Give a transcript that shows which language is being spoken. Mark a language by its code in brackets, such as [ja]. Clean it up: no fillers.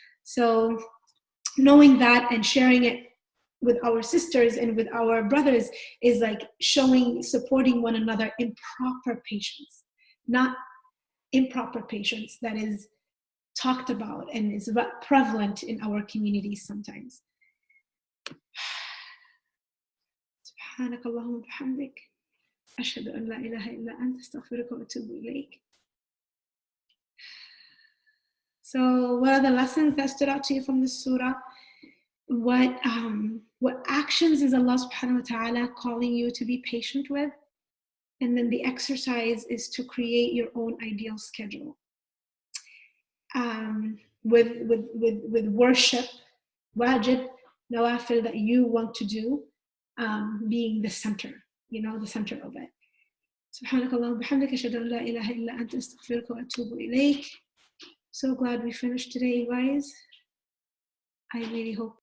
[en] So knowing that and sharing it with our sisters and with our brothers is like supporting one another in proper patience, not improper patience that is talked about and is prevalent in our communities sometimes. [ar] سبحانك اللهم وبحمدك أشهد أن لا إله إلا أنت أستغفرك وأتوب إليك. [en] So what are the lessons that stood out to you from this surah? What actions is Allah subhanahu wa ta'ala calling you to be patient with? And then the exercise is to create your own ideal schedule. With worship, wajib, nawafil that you want to do, being the center, the center of it. [ar] سبحانك اللهم وبحمدك أشهد أن لا إله إلا أنت أستغفرك وأتوب إليك. [en] So glad we finished today, you guys. I really hope